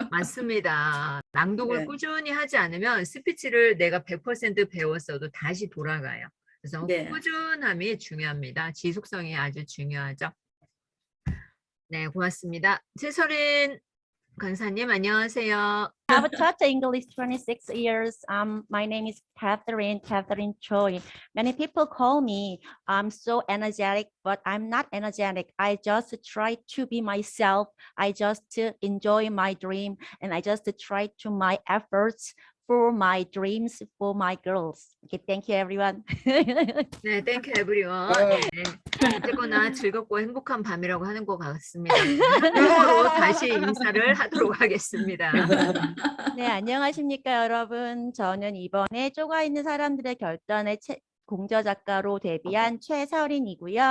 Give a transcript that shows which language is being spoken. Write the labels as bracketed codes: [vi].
[ko] 맞습니다. 낭독을 꾸준히 하지 않으면 스피치를 내가 100% 배웠어도 다시 돌아가요. 그래서 꾸준함이 중요합니다. 지속성이 아주 중요하죠. 네, 고맙습니다. 최설인 강사님 안녕하세요. [en] I've taught English 26 years. My name is Catherine Choi. Many people call me so energetic, but I'm not energetic. I just try to be myself. I just enjoy my dream, and I just try to my efforts for my dreams, for my girls. Okay, thank you, everyone. 네, thank you everyone. [ko] 네, 어쨌거나 즐겁고 행복한 밤이라고 하는 것 같습니다. 그리고 다시 인사를 하도록 하겠습니다. 네, 안녕하십니까, 여러분. 저는 이번에 쪼가 있는 사람들의 결단의 공저 작가로 데뷔한 최설인이고요.